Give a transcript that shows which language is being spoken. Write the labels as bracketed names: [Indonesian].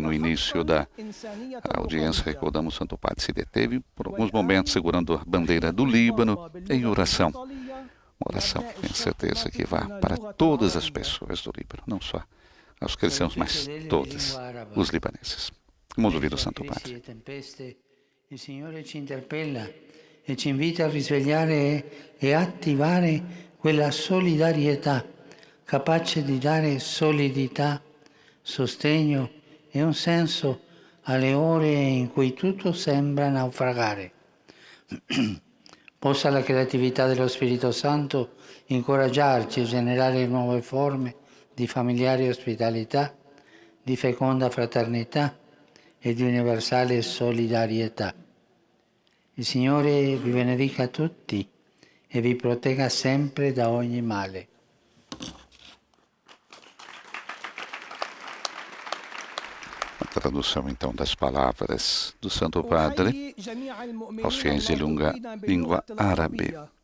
[Portuguese] No início da audiência, recordamos, o Santo Padre se deteve por alguns momentos segurando a bandeira do Líbano em oração. Uma oração, tenho certeza, que vá para todas as pessoas do Líbano, não só aos cristãos, mas todos os libaneses. Vamos ouvir o Santo Padre. [Italian] Il Signore ci interpella e ci invita a risvegliare e attivare quella solidarietà capace di dare solidità, sostegno e un senso alle ore in cui tutto sembra naufragare. Possa la creatività dello Spirito Santo incoraggiarci a generare nuove forme di familiare ospitalità, di feconda fraternità e di universale solidarietà. Il Signore vi benedica tutti e vi protegga sempre da ogni male. [Portuguese] A tradução então das palavras do Santo Padre aos fiéis de língua árabe.